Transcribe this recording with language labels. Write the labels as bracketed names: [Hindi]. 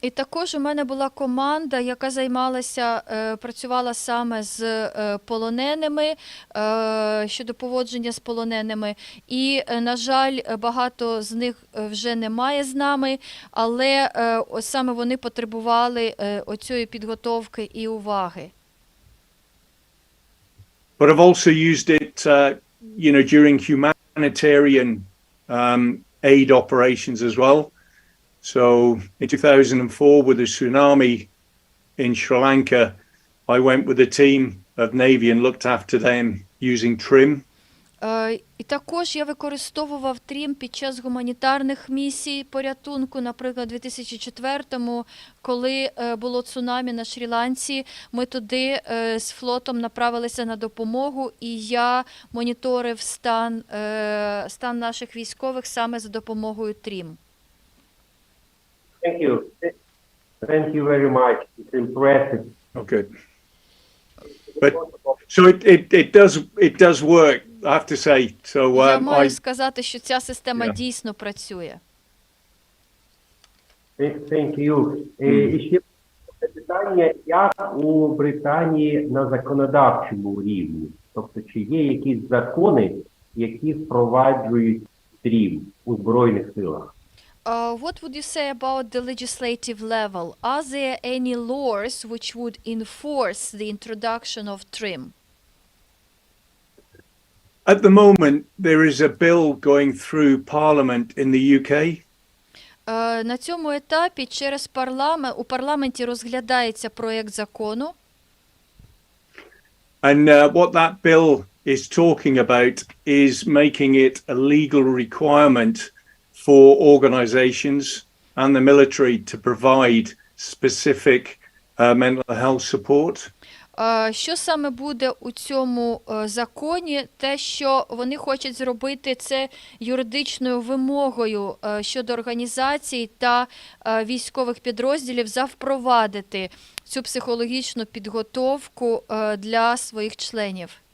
[Ukrainian] І також у мене була команда, яка працювала саме з полоненими, щодо поводження з полоненими. І, на жаль, багато з них вже немає з нами, але саме вони потребували оцієї підготовки і уваги. [English] But I've also used it, during humanitarian aid operations as well. So in 2004, with the tsunami in Sri Lanka, I went with a team of Navy and looked after them using TRiM. [Ukrainian] І також я використовував TRiM під час гуманітарних місій порятунку, наприклад, у 2004-му, коли було цунамі на Шрі-Ланці, ми туди з флотом направилися на допомогу, і я моніторив стан наших військових саме за допомогою TRiM. [English] Thank you. Thank you very much. It's impressive. Okay. But so it does work, I have to say. So [Ukrainian] Я маю сказати, що ця система дійсно працює. [English] Thank you. [Ukrainian] І ще питання, як у Британії на законодавчому рівні? Тобто, чи є якісь закони, які впроваджують TRiM у Збройних силах? [English] What would you say about the legislative level? Are there any laws which would enforce the introduction of TRiM? At the moment, there is a bill going through Parliament in the UK. [Ukrainian] На цьому етапі у парламенті розглядається проект закону. [English] And what that bill is talking about is making it a legal requirement for organizations and the military to provide specific mental health support. [Ukrainian] Що саме буде у цьому законі? Те, що вони хочуть зробити це юридичною вимогою щодо організацій та військових підрозділів впровадити цю психологічну підготовку для своїх членів.